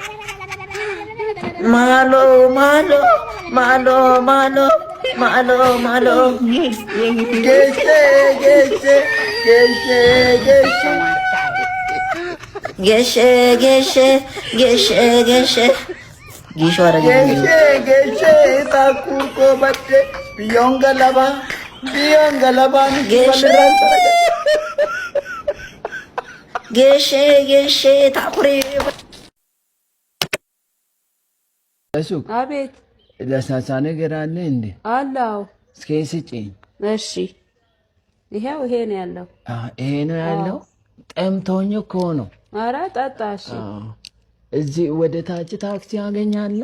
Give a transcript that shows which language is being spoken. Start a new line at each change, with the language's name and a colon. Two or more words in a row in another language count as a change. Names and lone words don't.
Amharic: Malo, malo, malo, malo, malo, malo. Gece, gece, gece, gece. Geshe, geshe, geshe, geshe. Gishwara Gece, gece, taku ko batte. Biyong galaba, Geshe. Geshe, geshe, tapuri. ሱቅ አቤት ለሳሳ ነገር አለ እንዴ? አላው። እስኪ ስጪኝ። እሺ ይሄው ይሄ ነው ያለው። ይሄ ነው ያለው። ጠምቶኝ እኮ ነው። ኧረ ጠጣ። እሺ እዚህ ወደ ታች ታክሲ ያገኛለሁ?